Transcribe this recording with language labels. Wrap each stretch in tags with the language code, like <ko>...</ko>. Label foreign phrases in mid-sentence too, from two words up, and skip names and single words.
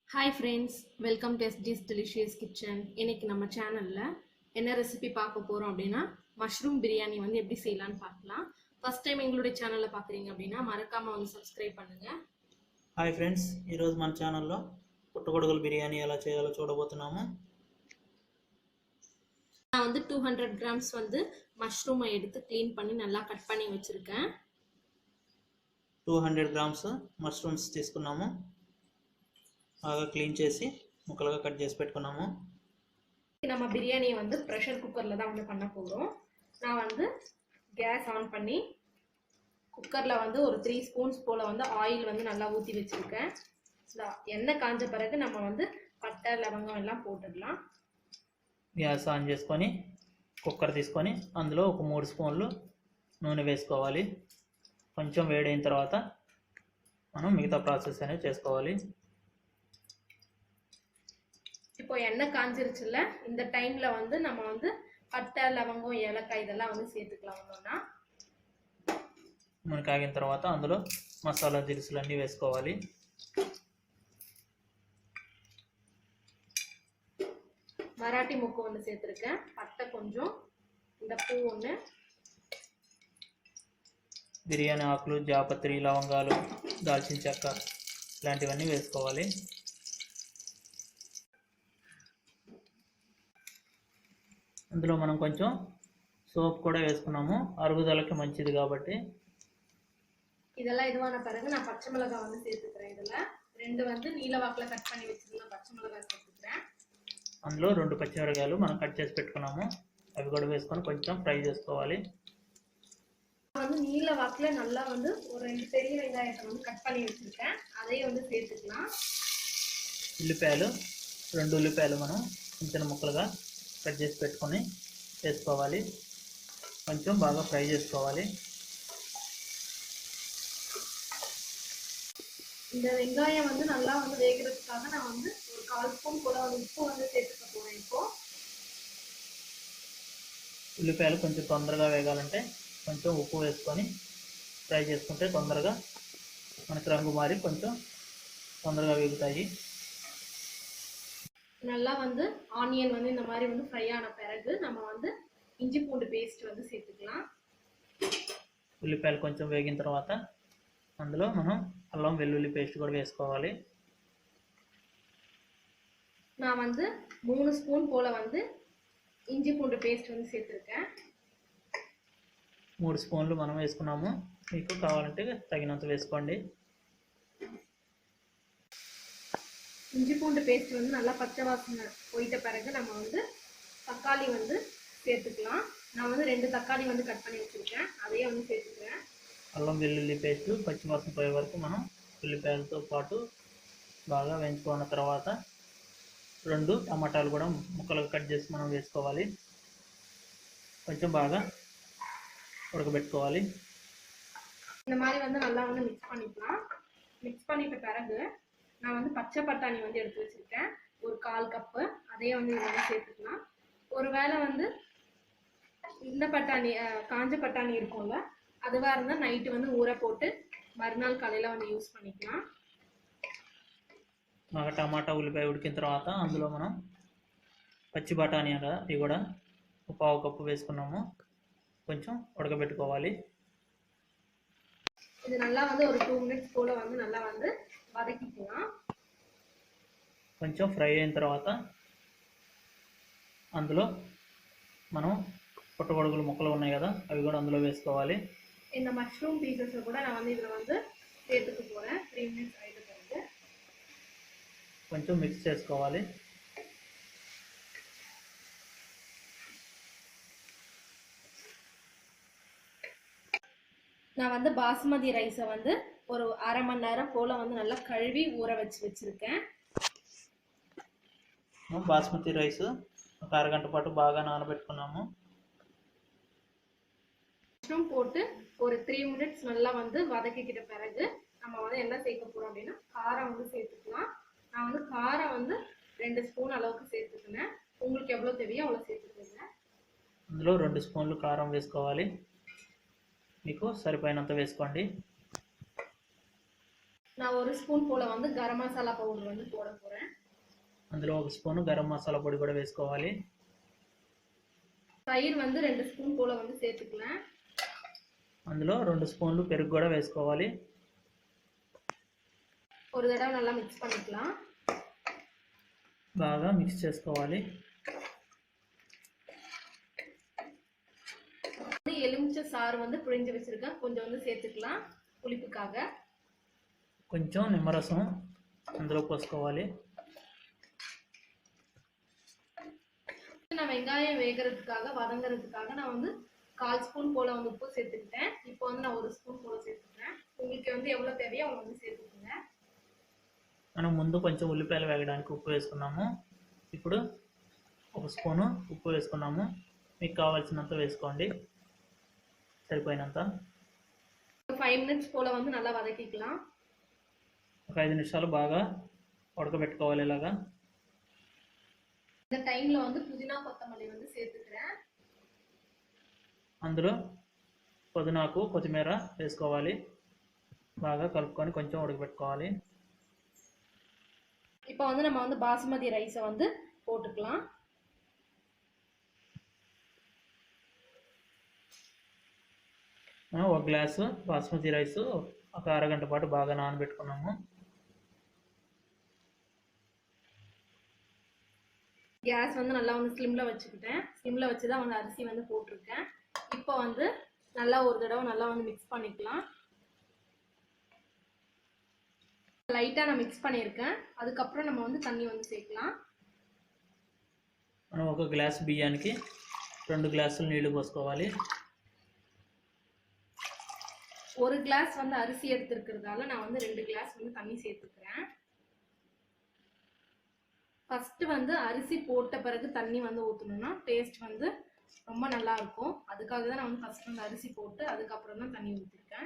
<en>Hi friends, welcome to</en> <ta>எஸ்டிஸ் டெலிஷியஸ் கிச்சன். இன்னைக்கு நம்ம சேனலில் என்ன ரெசிபி பார்க்க போகிறோம் அப்படின்னா மஷ்ரூம் பிரியாணி வந்து எப்படி செய்யலான்னு பார்க்கலாம்.</ta> <en>first time</en> <ta>எங்களுடைய சேனலில் பார்க்குறீங்க அப்படின்னா மறக்காமல் வந்து சப்ஸ்கிரைப் பண்ணுங்கள்.</ta> <en>Hi friends,</en> <te>ఈరోజు మన ఛానల్లో పుట్టగొడుగుల బిర్యానీ ఎలా చేయాలో చూడబోతున్నాము.</te> <ta>நான் வந்து 200 கிராம்ஸ் வந்து மஷ்ரூமை எடுத்து க்ளீன் பண்ணி நல்லா கட் பண்ணி வச்சுருக்கேன்.</ta> <te>200</te> <en>grams mushrooms</en> <te>తీసుకున్నాము. బాగా క్లీన్ చేసి ముక్కలుగా కట్ చేసి పెట్టుకున్నాము.</te> <ta>நம்ம பிரியாணியை வந்து ப்ரெஷர் குக்கரில் தான் வந்து பண்ண போகிறோம். நான் வந்து</ta> <en>gas on</en> <ta>பண்ணி குக்கரில் வந்து ஒரு 3 ஸ்பூன்ஸ் போல் வந்து ஆயில் வந்து நல்லா ஊற்றி வச்சுருக்கேன். எண்ணெய் காஞ்ச பிறகு நம்ம வந்து பட்டை லவங்கம் எல்லாம் போட்டுடலாம்.</ta> <en>gas on</en> <te>చేసుకొని కుక్కర్ తీసుకొని అందులో ఒక 3 స్పూన్లు నూనె వేసుకోవాలి. కొంచెం వేడైన తర్వాత మనం మిగతా ప్రాసెస్ అనేది చేసుకోవాలి.</te> <ta>இப்போ எண்ணெய் காஞ்சிருச்சுல, இந்த டைம்ல வந்து நம்ம வந்து பட்டை லவங்கம் ஏலக்காய் இதெல்லாம் வந்து சேர்த்துக்கலாம். ஒன்றுனா</ta> <te>నూనె కాగిన తర్వాత అందులో మసాలా దినుసులు అన్నీ వేసుకోవాలి.</te> <ta>மராட்டி முக்கு ஒன்று சேர்த்துருக்கேன், பட்டை கொஞ்சம், இந்த பூ ஒன்று,</ta> <te>బిర్యానీ ఆకులు, జాపత్రి, లవంగాలు, దాల్చిన చెక్క ఇలాంటివన్నీ వేసుకోవాలి. అందులో మనం కొంచెం సోప్ కూడా వేసుకున్నాము, అరుగుదలకి మంచిది కాబట్టి.</te> <ta>இதெல்லாம் இதுவான பிறகு நான் பச்சை மிளகாய் வந்து சேர்த்துக்கிறேன். இதில் 2 வந்து நீல வாக்கில் கட் பண்ணி வச்சிருந்தேன் பச்சை மிளகாய் சேர்த்துக்கிறேன்.</ta> <te>అందులో 2 పచ్చిమిరకాయలు మనం కట్ చేసి పెట్టుకున్నాము, అవి కూడా వేసుకొని కొంచెం ఫ్రై చేసుకోవాలి.</te> <ta>வந்து நீல வாக்கில் நல்லா வந்து ஒரு 2 பெரிய வெங்காயத்தை வந்து கட் பண்ணி வச்சிருக்கேன், அதையும் வந்து சேர்த்துக்கலாம்.</ta> <te>ఉల్లిపాయలు 2 ఉల్లిపాయలు మనం చిన్న చిన్న ముక్కలుగా కట్ చేసి పెట్టుకొని వేసుకోవాలి. కొంచెం బాగా ఫ్రై చేసుకోవాలి.</te> <ta>இந்த வெங்காயம் வந்து நல்லா வந்து வேகிறதுக்காக நான் வந்து ஒரு 1/4 ஸ்பூன் போல வந்து உப்பு வந்து சேர்த்துக்க போறேன். இப்போ</ta> <te>ఉల్లిపాయలు కొంచెం తొందరగా వేగాలంటే కొంచెం ఉప్పు వేసుకొని ఫ్రై చేసుకుంటే తొందరగా మనకి రంగు మారి కొంచెం తొందరగా వేగుతాయి.</te> <ta>நல்லா வந்து ஆனியன் வந்து இந்த மாதிரி வந்து ஃப்ரை ஆன பிறகு நம்ம வந்து இஞ்சி பூண்டு பேஸ்ட் வந்து சேர்த்துக்கலாம்.</ta> <te>ఉల్లిపాయలు కొంచెం వేగిన తర్వాత అందులో మనం అల్లం వెల్లుల్లి పేస్ట్ కూడా వేసుకోవాలి.</te> <ta>நான் வந்து 3 ஸ்பூன் போல வந்து இஞ்சி பூண்டு பேஸ்ட் வந்து சேர்த்துருக்கேன்.</ta> <te>3 స్పూన్లు మనం వేసుకున్నాము, మీకు కావాలంటే తగినంత వేసుకోండి.</te> <ta>இஞ்சி பூண்டு பேஸ்ட் வந்து நல்லா பச்சை வாசனை போயிட்ட பிறகு நம்ம வந்து தக்காளி வந்து சேர்த்துக்கலாம். நான் வந்து 2 தக்காளி வந்து கட் பண்ணி வச்சுருக்கேன், அதையே வந்து சேர்த்துக்கிறேன்.</ta> <te>అల్లం వెల్లుల్లి పేస్ట్ పచ్చివాసన పోయే వరకు మనం ఉల్లిపాయలతో పాటు బాగా వేయించుకున్న తర్వాత 2 టమాటాలు కూడా ముక్కలుగా కట్ చేసి మనం వేసుకోవాలి. కొంచెం బాగా ఉడకబెట్టుకోవాలి.</te> <ta>இந்த மாதிரி வந்து நல்லா வந்து மிக்ஸ் பண்ணிக்கலாம். மிக்ஸ் பண்ணிட்ட பிறகு நான் வந்து பச்சை பட்டாணி வந்து எடுத்து வச்சுருக்கேன், ஒரு 1/4 கப்பு, அதையே வந்து இதில் வந்து சேர்த்துக்கலாம். ஒருவேளை வந்து இந்த பட்டாணி காஞ்ச பட்டாணி இருக்கும்ல, அதுவாக இருந்தால் நைட்டு வந்து ஊற போட்டு மறுநாள் காலையில் வந்து யூஸ் பண்ணிக்கலாம்.</ta> <te>బాగా టమాటా ఉల్లిపాయ ఉడికిన తర్వాత అందులో మనం పచ్చి బఠానీ ఇవి కూడా 1/4 కప్పు వేసుకున్నాము, కొంచెం ఉడకబెట్టుకోవాలి.</te> <ta>இது நல்லா வந்து ஒரு 2 மினிட்ஸ் போல் வந்து நல்லா வந்து வதக்கிக்கலாம்.</ta> <te>కొంచెం ఫ్రై అయిన తర్వాత అందులో మనం పుట్టగొడుగులు ముక్కలు ఉన్నాయి కదా, అవి కూడా అందులో వేసుకోవాలి.</te> <ta>இந்த மஷ்ரூம் பீசஸை கூட நான் வந்து இதில் வந்து சேர்த்துக்க போகிறேன். 3 மினிட்ஸ் ஆகிட்டு பிறகு</ta> <te>కొంచెం మిక్స్ చేసుకోవాలి.</te> <ta>நான் வந்து பாஸ்மதி ரைஸை வந்து ஒரு 1/2 மணி நேரம் போல் வந்து நல்லா கழுவி ஊற வச்சுருக்கேன்.</ta> <te>బాస్మతి రైస్ ఒక అరగంట పాటు బాగా నానబెట్టుకున్నాము.</te> <ta>மஷ்ரூம் போட்டு ஒரு 3 மினிட்ஸ் நல்லா வந்து வதக்கிக்கிட்ட பிறகு நம்ம வந்து என்ன சேர்க்க போகிறோம் அப்படின்னா காரம் வந்து சேர்த்துக்கலாம். நான் வந்து காரம் வந்து 2 ஸ்பூன் அளவுக்கு சேர்த்துக்கினேன், உங்களுக்கு எவ்வளோ தேவையோ அவ்வளோ சேர்த்துக்கோங்க.</ta> <te>అందులో 2 స్పూన్లు కారం వేసుకోవాలి, మీకు సరిపోయినంత వేసుకోండి.</te> <ta>நான் ஒரு 1 ஸ்பூன் போல் வந்து கரம் மசாலா பவுடர் வந்து போட போகிறேன்.</ta> <te>అందులో 1 స్పూను గరం మసాలా పొడి కూడా వేసుకోవాలి.</te> <ta>தயிர் வந்து 2 ஸ்பூன் போல் வந்து சேர்த்துக்கலாம்.</ta> <te>అందులో 2 స్పూన్లు పెరుగు కూడా వేసుకోవాలి.</te> <ta>ஒரு தடவை நல்லா மிக்ஸ் பண்ணிக்கலாம்.</ta> <te>బాగా మిక్స్ చేసుకోవాలి.</te> <ta>எலுமிச்சை சாறு வந்து புழிஞ்சு வச்சிருக்கேன், கொஞ்சம் வந்து சேர்த்துக்கலாம் புளிப்புக்காக.</ta> <te>కొంచెం నిమ్మరసం అందులో పోసుకోవాలి.</te> <ta>நான் வெங்காயம் வேகிறதுக்காக வதங்குறதுக்காக நான் வந்து 1/4 ஸ்பூன் போல் வந்து உப்பு சேர்த்துக்கிட்டேன். இப்போ வந்து நான் 1 ஸ்பூன் போல் சேர்த்துக்கிறேன். உங்களுக்கு வந்து எவ்வளோ தேவையோ அவங்க வந்து சேர்த்துக்கோங்க.</ta> <te>మనం ముందు కొంచెం ఉల్లిపాయలు వేగడానికి ఉప్పు వేసుకున్నాము. ఇప్పుడు 1 స్పూను ఉప్పు వేసుకున్నాము. మీకు కావాల్సినంత వేసుకోండి, సరిపోయినంత.</te> <ta>5 మినిట్స్ போல் வந்து நல்லா வதக்கிக்கலாம்.</ta> <te>ఒక 5 నిమిషాలు బాగా ఉడకబెట్టుకోవాలి ఇలాగా.</te> <ta>இந்த டைமில் வந்து புதினா கொத்தமல்லி வந்து சேர்த்துக்கிறேன்.</ta> <te>అందులో పుదీనాకు కొత్తిమీర వేసుకోవాలి. బాగా కలుపుకొని కొంచెం ఉడకబెట్టుకోవాలి.</te> <ta>இப்போ வந்து நம்ம வந்து பாசுமதி ரைஸை வந்து போட்டுக்கலாம்.</ta> <te>ఒక గ్లాసు బాస్మతి రైస్ ఒక అరగంట పాటు బాగా నానబెట్టుకున్నాము.</te> <ta>கேஸ் வந்து நல்லா வந்து ஸ்லிம்மில் வச்சுக்கிட்டேன். ஸ்லிம்மில் வச்சு தான் வந்து அரிசி வந்து போட்டிருக்கேன். இப்போ வந்து நல்லா ஒரு தடவை நல்லா வந்து மிக்ஸ் பண்ணிக்கலாம். லைட்டாக நான் மிக்ஸ் பண்ணியிருக்கேன். அதுக்கப்புறம் நம்ம வந்து தண்ணி வந்து சேர்க்கலாம்.</ta> <te>మనం ఒక గ్లాస్ బియ్యానికి 2 గ్లాసులు నీళ్లు పోసుకోవాలి.</te> <ta>1 கிளாஸ் வந்து அரிசி எடுத்துருக்கிறதால நான் வந்து 2 கிளாஸ் வந்து தண்ணி சேர்த்துக்கிறேன். ஃபஸ்ட்டு வந்து அரிசி போட்ட பிறகு தண்ணி வந்து ஊற்றணும்னா டேஸ்ட் வந்து ரொம்ப நல்லா இருக்கும். அதுக்காக தான் நான் வந்து ஃபஸ்ட் வந்து அரிசி போட்டு அதுக்கப்புறம் தான் தண்ணி ஊற்றிருக்கேன்.</ta>